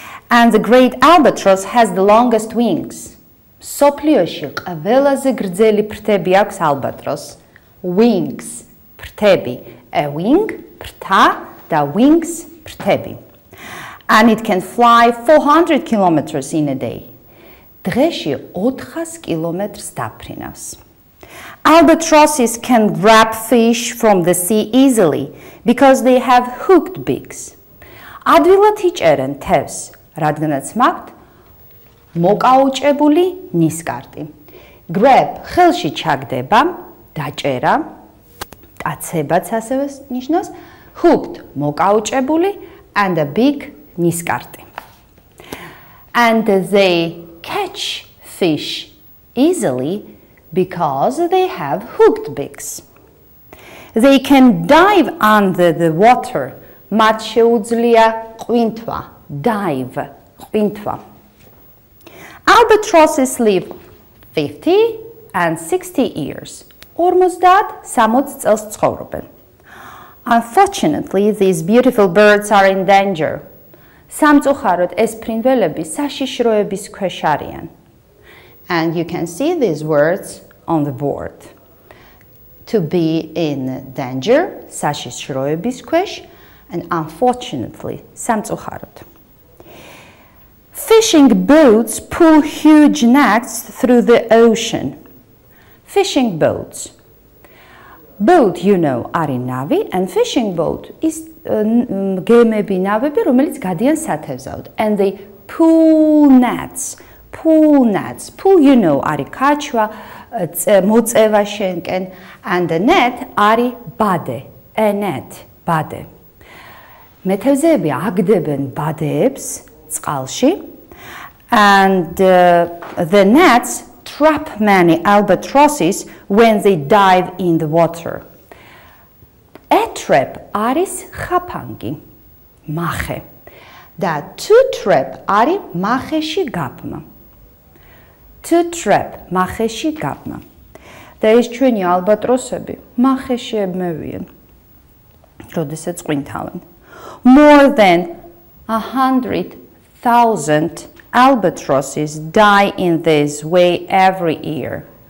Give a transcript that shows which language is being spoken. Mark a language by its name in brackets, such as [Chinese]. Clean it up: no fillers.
[English] And the great albatross has the longest wings. [Georgian] Soplioshi qvelase grzeli prtები აქვს [English] albatross. Wings, [Georgian] prtები. [English] A wing, [Georgian] prta, da [English] wings, prtები. And it can fly 400 kilometers in a day. [Georgian] Დღეში 400 kilometers დაფრინავს. [English] Albatrosses can grab fish from the sea easily because they have hooked beaks. [Georgian] ადვილად იჭერენ თევზს, რადგანაც მაქვთ მოკაუჭებული ნისკარტი. Grab ხელში ჩაგდება, დაჭერა, კაცებაც ასევე ნიშნავს, hooked მოკაუჭებული [English] and a big [Georgian] ნისკარტი. [English] And they catch fish easily because they have hooked beaks. They can dive under the water. [Georgian] მათ შეუძლია ყვინთვა, dive, ყვინთვა. [English] Albatrosses live 50 and 60 years. [Georgian] 50-60 წელს ცხოვრობენ. [English] Unfortunately, these beautiful birds are in danger. [Georgian] სამწუხაროდ ეს ფრინველები საშიშროების ქვეშ არიან. [English] And you can see these words on the board. To be in danger, [Georgian] საშიშროების ქვეშ, [English] and unfortunately, [Georgian] სამწუხაროდ. [English] Fishing boats pull huge nets through the ocean. Fishing boats. Boat, you know, [Georgian] არის ნავი, [English] and fishing boat is [Georgian] გემები, ნავები, რომელიც გადიან სათევზაოდ. [English] And they pull nets. Pull, you know, [Georgian] არის ქაჩვა, მოწევა შენკენ, [English] and the net [Georgian] არის ბადე. [English] A net, [Georgian] ბადე. მეთევზეები აგდებენ ბადეებს წყალში, [English] and the nets trap many albatrosses when they dive in the water. A trap [Georgian] არის ხაფანგი, მახე. და [English] to trap [Georgian] არის მახეში გაბმა. [English] To trap, [Georgian] მახეში გაბმა. და ეს ჩვენი ალბატროსები მახეში ებმევიან, როდესაც ყვინთავენ. [English] More than 100,000 albatrosses die in this way every year.